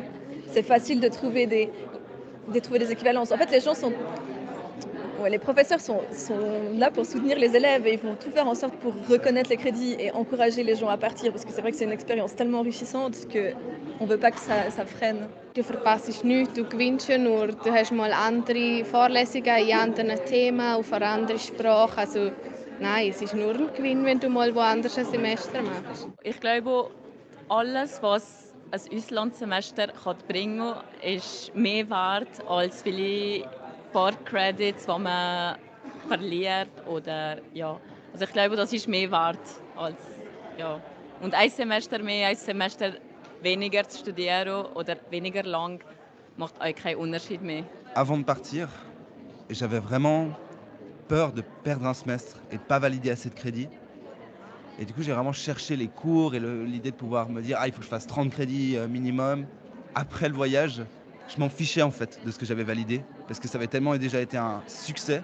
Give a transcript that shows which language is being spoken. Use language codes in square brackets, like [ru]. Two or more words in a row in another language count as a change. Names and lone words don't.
[fr] C'est facile de trouver des équivalences. En fait, les professeurs sont là pour soutenir les élèves et ils vont tout faire en sorte pour reconnaître les crédits et encourager les gens à partir. Parce que c'est vrai que c'est une expérience tellement enrichissante qu'on ne veut pas que ça freine. [de] Du verpasst nichts, du gewinnst ja nur. Du hast mal andere Vorlesungen in anderen Themen, auf einer anderen Sprache. Also, nein, es ist nur ein Gewinn, wenn du mal woanders ein Semester machst. Ich glaube, alles, was ein Auslandssemester bringen kann, ist mehr wert als viele Credits, die man verliert. Oder, ja. Also ich glaube, das ist mehr wert als... Ja. Und ein Semester mehr, ein Semester weniger zu studieren oder weniger lang macht auch keinen Unterschied mehr. [fr] Avant de partir, j'avais vraiment peur de perdre un semestre et de ne pas valider assez de crédits. Et du coup, j'ai vraiment cherché les cours et l'idée de pouvoir me dire « Ah, il faut que je fasse 30 crédits minimum ». Après le voyage, je m'en fichais en fait de ce que j'avais validé parce que ça avait tellement déjà été un succès.